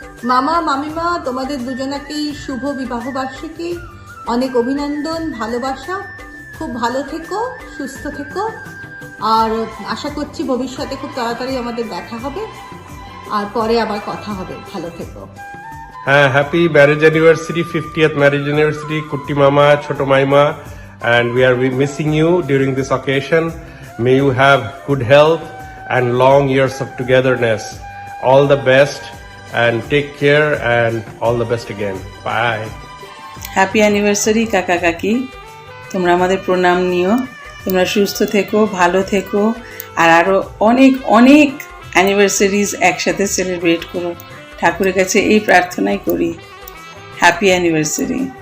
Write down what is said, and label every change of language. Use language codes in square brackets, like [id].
[bn] মামা মামিমা, তোমাদের দুজনাকেই শুভ বিবাহ বার্ষিকী, অনেক অভিনন্দন, ভালোবাসা, খুব ভালো থেকো, সুস্থ থেকো, আর আশা করছি ভবিষ্যতে খুব তাড়াতাড়ি আমাদের দেখা হবে, আর পরে আবার কথা হবে। ভালো থেকো। [en] হ্যাঁ, happy marriage anniversary, 50th marriage anniversary [bn] কুট্টি মামা, ছোট মাইমা, [en] and we are missing you during this occasion. May you have good health and long years of togetherness. All the best and take care, and all the best again. Bye. [bn] Happy anniversary কাকা কাকি, তোমরা আমাদের প্রণাম নিও, তোমরা সুস্থ থেকো, ভালো থেকো, আর আরও অনেক অনেক অ্যানিভার্সারিজ একসাথে সেলিব্রেট করো। ঠাকুরের কাছে এই প্রার্থনাই করি। Happy anniversary.